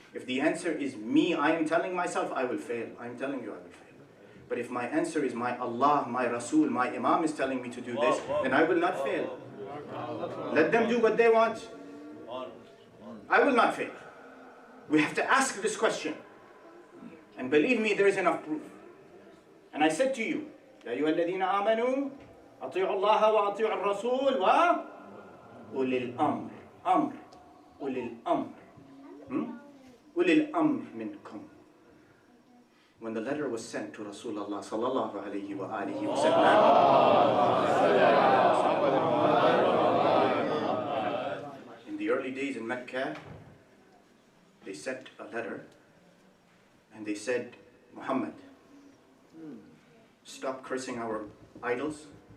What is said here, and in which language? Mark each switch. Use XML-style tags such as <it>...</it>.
<en>If the answer is me, I am telling myself, I will fail. I'm telling you I will fail. But if my answer is my Allah, my Rasul, my Imam is telling me to do this, then I will not fail. Let them do what they want. I will not fail. We have to ask this question. And believe me, there is enough proof. And I said to you,</en> <ar>يا أيها الذين آمنوا أطيعوا الله وأطيعوا الرسول وأولي الأمر أولي الأمر أولي الأمر منكم.</ar> <en>When the letter was sent to Rasulullah sallallahu alayhi wa alihi wa sallam, in the early days in Mecca, they sent a letter and they said, Muhammad, stop cursing our idols.</en>